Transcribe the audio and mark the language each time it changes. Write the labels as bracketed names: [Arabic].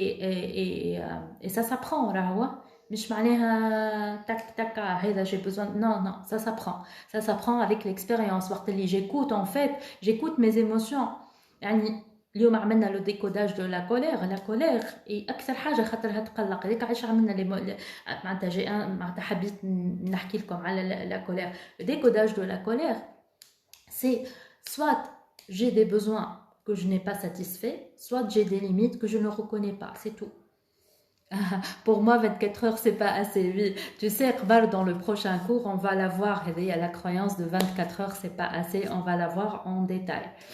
[French] Et ça s'apprend, [Arabic] راهو مش معناها [French] tac tac [Arabic] هذا [French] j'ai besoin non ça s'apprend. Ça s'apprend avec l'expérience [Arabic] وقت اللي [French] j'écoute en fait, j'écoute mes émotions. [Arabic] يعني اليوم عملنا لو ديكوداج دو لا كولير اي اكثر حاجه خاطرها تقلق هذيك علاش عملنا معناتها حبيت نحكي لكم على لا كولير. [French] Le décodage de la colère, c'est soit j'ai des besoins que je n'ai pas satisfaits, soit j'ai des limites que je ne reconnais pas, c'est tout. Pour moi, 24 heures, c'est pas assez. Oui, tu sais, dans le prochain cours, on va la voir. Il y a la croyance de 24 heures, c'est pas assez. On va la voir en détail.